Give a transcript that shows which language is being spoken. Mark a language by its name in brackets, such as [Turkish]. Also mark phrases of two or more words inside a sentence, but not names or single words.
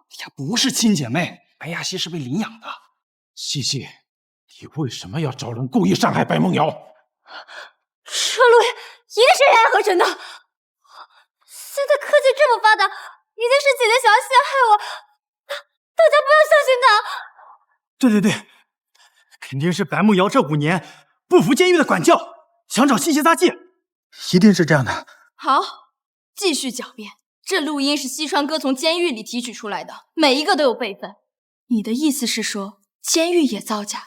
[Chinese] 呀，不是親姐妹，白亞西是被領養的。西西，你為什麼要找人故意傷害白夢瑤？這陸爺一定是人愛合成的。現在科技這麼發達，一定是姐姐想要陷害我，大家不要相信她。對對對，肯定是白夢瑤這5年不服監獄的管教，想找西西撒氣，一定是這樣的。好，繼續狡辯。這錄音是西川哥從監獄裡提取出來的，每一個都有備份。你的意思是說，監獄也造假？